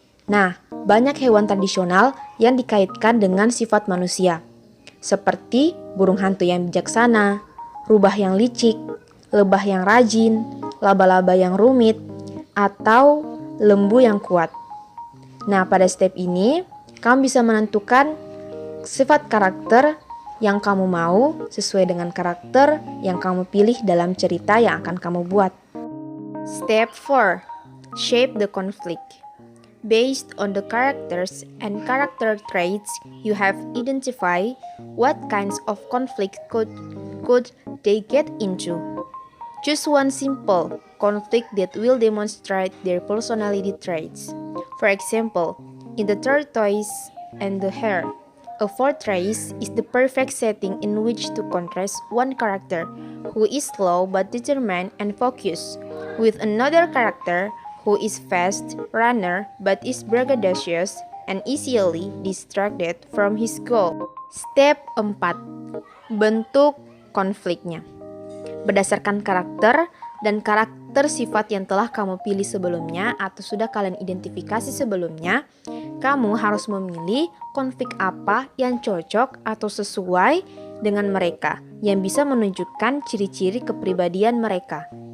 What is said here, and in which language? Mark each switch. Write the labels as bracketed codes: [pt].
[id] Nah, banyak hewan tradisional yang dikaitkan dengan sifat manusia, seperti burung hantu yang bijaksana, rubah yang licik, lebah yang rajin, laba-laba yang rumit, atau lembu yang kuat. Nah, pada step ini, kamu bisa menentukan sifat karakter yang kamu mau sesuai dengan karakter yang kamu pilih dalam cerita yang akan kamu buat. [en] Step 4. Shape the conflict. Based on the characters and character traits you have identified, what kinds of conflict could they get into? Choose one simple conflict that will demonstrate their personality traits. For example, in the tortoise and the hare, a fortress is the perfect setting in which to contrast one character who is slow but determined and focused, with another character who is fast runner but is braggadocious and easily distracted from his goal. [id] Step 4. Bentuk konfliknya. Berdasarkan karakter dan karakter sifat yang telah kamu pilih sebelumnya atau sudah kalian identifikasi sebelumnya, kamu harus memilih konflik apa yang cocok atau sesuai dengan mereka, yang bisa menunjukkan ciri-ciri kepribadian mereka.